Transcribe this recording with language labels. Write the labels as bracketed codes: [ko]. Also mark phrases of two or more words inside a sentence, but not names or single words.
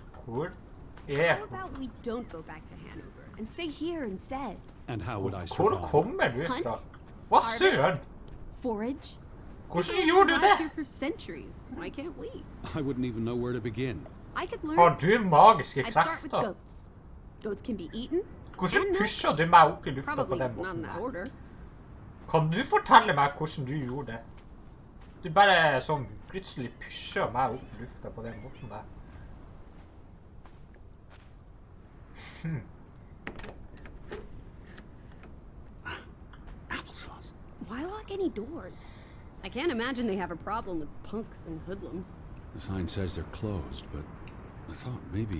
[no] Hvor [en] How [no] er hun? [en] about we don't go back to Hanover and stay here instead? And how would I [no] Hvor [en] survive? [no] kommer du fra? [en] Hunt? [no] Hva søren? [en] Forage? [no] Hvordan [en] We've [no] gjorde du [en] survived here [no] det? [en] for centuries. Why can't we? I wouldn't even know where to begin. I could learn. [no] Har du magiske [en] I'd start with [no] krefter? [en] goats. Goats can be eaten. [no] Hvordan [en] and [no] pusher du meg opp i lufta på [en] Probably [no] den [en] not in [no] måten [en] that [no] der? [en] order. [no] Kan du fortelle meg hvordan du gjorde det? Du bare sånn plutselig pusher meg opp i lufta på den måten der. [en] Applesauce. Why lock any doors? I can't imagine they have a problem with punks and hoodlums. The sign says they're closed, but I thought maybe...